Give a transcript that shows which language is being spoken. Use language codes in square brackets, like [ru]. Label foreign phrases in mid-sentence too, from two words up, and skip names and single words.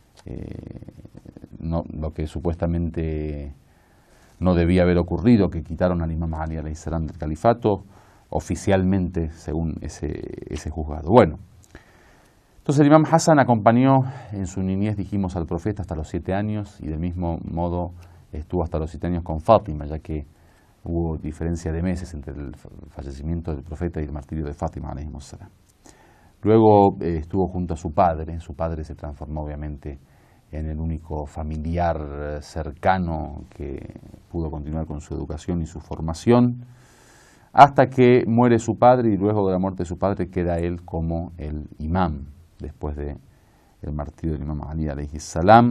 [es] supuestamente no debía haber ocurrido, que quitaron al Imam Ali [ar] عليه السلام [es] del califato oficialmente, según ese juzgado. Bueno, entonces el Imam Hassan acompañó en su niñez, dijimos, al profeta hasta los 7 años, y del mismo modo estuvo hasta los 7 años con Fátima, ya que hubo diferencia de meses entre el fallecimiento del profeta y el martirio de Fátima [ar] عليه السلام. [es] Luego estuvo junto a su padre se transformó obviamente en el único familiar cercano que pudo continuar con su educación y su formación, hasta que muere su padre, y luego de la muerte de su padre queda él como el imam, después del martirio del Imam Ali [ar] عليه السلام.